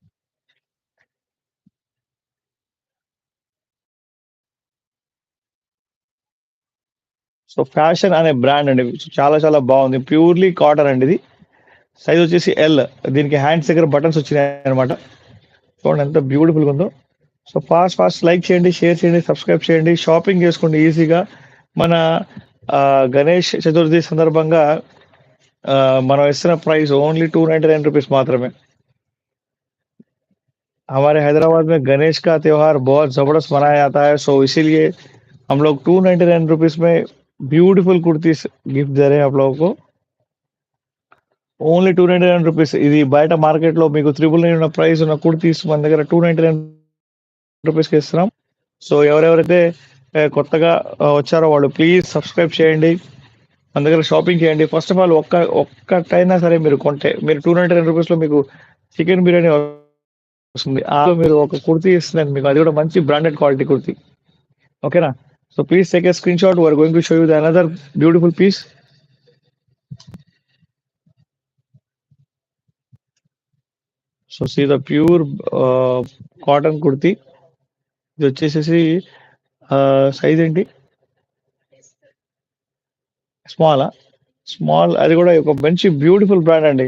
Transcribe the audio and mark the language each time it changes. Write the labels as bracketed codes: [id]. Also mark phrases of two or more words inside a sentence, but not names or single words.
[te] సో ఫ్యాషన్ అనే బ్రాండ్ అండి చాలా బాగుంది [en] purely cotton [te] అండి ఇది సైజ్ వచ్చేసి ఎల్ దీనికి హ్యాండ్స్ దగ్గర బటన్స్ వచ్చినాయి అనమాట చూడండి ఎంత బ్యూటిఫుల్గా ఉందో [en] so fast like [te] చేయండి షేర్ చేయండి సబ్స్క్రైబ్ చేయండి షాపింగ్ చేసుకోండి ఈజీగా మన గణేష్ చతుర్థి సందర్భంగా మనం ఇస్తున్న ప్రైస్ ఓన్లీ ₹299 మాత్రమే [hi] हमारे हैदराबाद में गणेश का त्योहार बहुत जबरदस्त मनाया जाता है सो इसीलिए हम लोग ₹299 में ब्यूटीफुल कुर्तीस गिफ्ट दे रहे हैं आप लोगों [te] को ఓన్లీ ₹299 ఇది బయట మార్కెట్లో మీకు 999 ఉన్న ప్రైస్ ఉన్న కుర్తీస్ మన దగ్గర ₹299 ఇస్తున్నాం సో ఎవరెవరైతే కొత్తగా వచ్చారో వాళ్ళు ప్లీజ్ సబ్స్క్రైబ్ చేయండి మన దగ్గర షాపింగ్ చేయండి [en] First of all [te] ఒక్కటైనా సరే మీరు కొంటే మీరు ₹299 లో మీకు చికెన్ బిర్యానీ వస్తుంది మీరు ఒక కుర్తీ ఇస్తున్నాను మీకు అది కూడా మంచి [en] branded quality [te] కుర్తీ [en] ఓకేనా So please take a screenshot we are going to show you the another beautiful piece so see the pure cotton kurti. [te] ఇది వచ్చేసేసి సైజ్ ఏంటి? స్మాలా? స్మాల్, అది కూడా ఒక మంచి [en] beautiful brand [te] అండి.